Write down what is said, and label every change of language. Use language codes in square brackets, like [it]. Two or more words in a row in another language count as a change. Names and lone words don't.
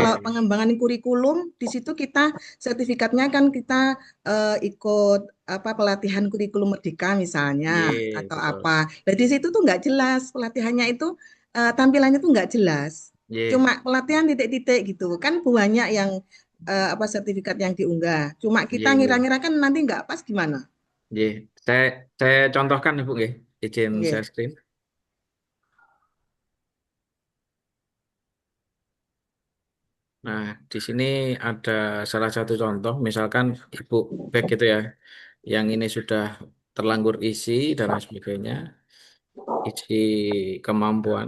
[id] kalau pengembangan kurikulum di situ kita sertifikatnya kan kita ikut apa pelatihan kurikulum merdeka misalnya Nggih, atau betul. apa. Nah di situ tuh nggak jelas pelatihannya itu tampilannya tuh nggak jelas. Nggih, Cuma pelatihan titik-titik gitu kan banyak yang apa sertifikat yang diunggah. Cuma kita [jv] nggih, nggih. [id] ngira-ngira kan nanti nggak pas gimana? Nggih. Saya contohkan Ibu nggih, izin Nggih. [en] share screen. [id] Nah, di sini ada salah satu contoh, misalkan Ibu back gitu ya, yang ini sudah terlanjur isi dan lain sebagainya, isi kemampuan.